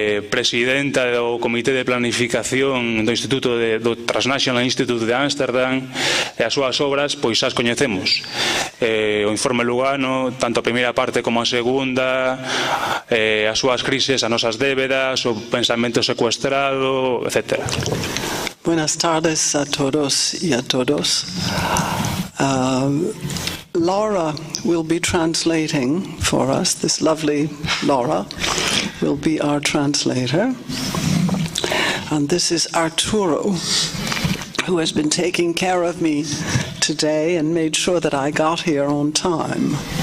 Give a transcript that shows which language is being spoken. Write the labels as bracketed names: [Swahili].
[Galician] presidenta do Comité de Planificación do Instituto do Transnational Institute de Ámsterdam, e as súas obras pois as coñecemos, o Informe Lugano, tanto a primeira parte como a segunda, as súas crises, as nosas débedas, o pensamento secuestrado, etc. [Spanish] Buenas tardes a todos y a todos. [English] Laura will be translating for us. This lovely Laura will be our translator. And this is Arturo, who has been taking care of me today and made sure that I got here on time.